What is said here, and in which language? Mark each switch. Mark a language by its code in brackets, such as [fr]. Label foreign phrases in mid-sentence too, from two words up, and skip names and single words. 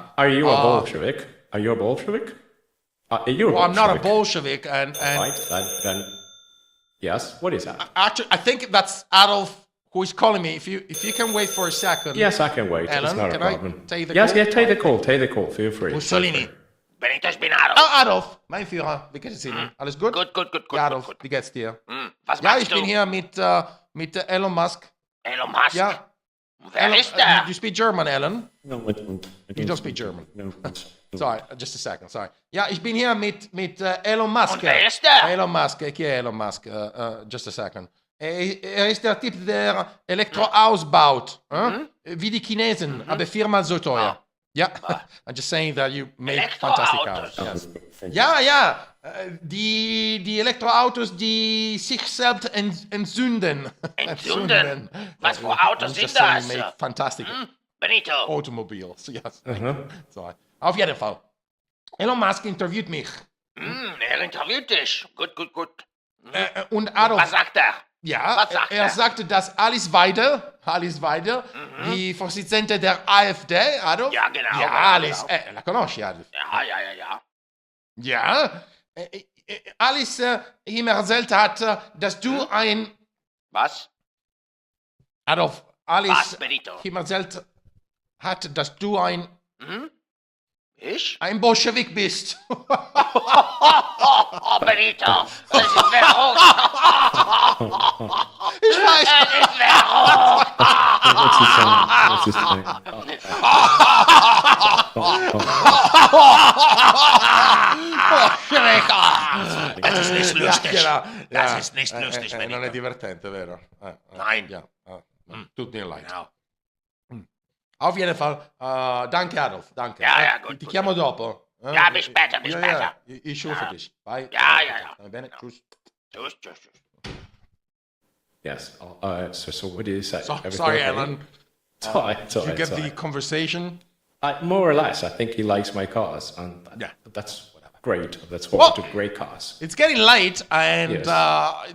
[en] Are you a Bolshevik? Are you a Bolshevik? I'm not a Bolshevik, and right. Then yes. What is that? actually, I think that's Adolf who is calling me. If you can wait for a second. Yes, I can wait. Alan, it's not a can problem. I take the yes, call? yeah, take the call. Take the call. Feel free. Mussolini. [de] Benito, ich bin Adolf. Ah, Adolf, mein Führer, wie geht es Ihnen? Alles gut? Gut. Ja, Adolf, wie geht's dir? Was Ja, machst ich du? bin hier mit Elon Musk. Elon Musk? Ja. Wer Elon, ist der? [en] you speak German, Alan? No, You don't speak German. No, Sorry, just a second, sorry. [de] Ja, ich bin hier mit Elon Musk. Und wer ist der? Elon Musk, [it] chi è Elon Musk? [en] Just a second. [de] Ist der Typ, der Elektroautos baut. Wie die Chinesen, aber viermal so teuer. Ja, [en] I'm just saying that you make fantastic cars. [de] Elektroautos. [en] Yes. [de] Ja, die Elektroautos, die sich selbst entzünden. Entzünden? Was für [en] I'm [de] Autos [en] just [de] sind [en] saying [de] das? [en] you make fantastic [de] Benito. [en] automobiles. Yes. So, [de] auf jeden Fall. Elon Musk interviewt mich. Er interviewt dich. Gut. Und Adolf, Was sagt er? ja, Was sagt er er? sagte, dass Alice Weidel, die Vorsitzende der AfD, Adolf? Ja, genau, Ja, genau, [it] Alice, la conosci Adolf? [de] Ja. Ja, Alice ihm erzählt hat, dass du ein... Was? Adolf, Was, Alice Benito? ihm erzählt hat, dass du ein Ich? Bolschewik bist. Oh, Benito. Das ist verrückt. Ich weiß. Das ist verrückt. [en] What's his saying? [de] Das ist nicht lustig. Genau. Das ist nicht lustig, [it] Non è [de] Benito. [it] divertente, vero? [de] Nein. Ja. Tut mir leid. Genau. Auf jeden Fall, danke Adolf, danke. Ja, gut, [it] Ti [de] gut. [it] chiamo dopo. [de] Ja, bis später, bis Ja, später. ich rufe dich. Bye. Ja. [it] Va bene, tschüss. [de] Tschüss. [en] Yes. So what do you say? Everything Sorry, okay? Alan. It's all right. It's all You right. get it's all the right. conversation? More or less, I think he likes my cars, and Yeah. that's great. That's what Well- we do. Great cars. It's getting late, and Yes.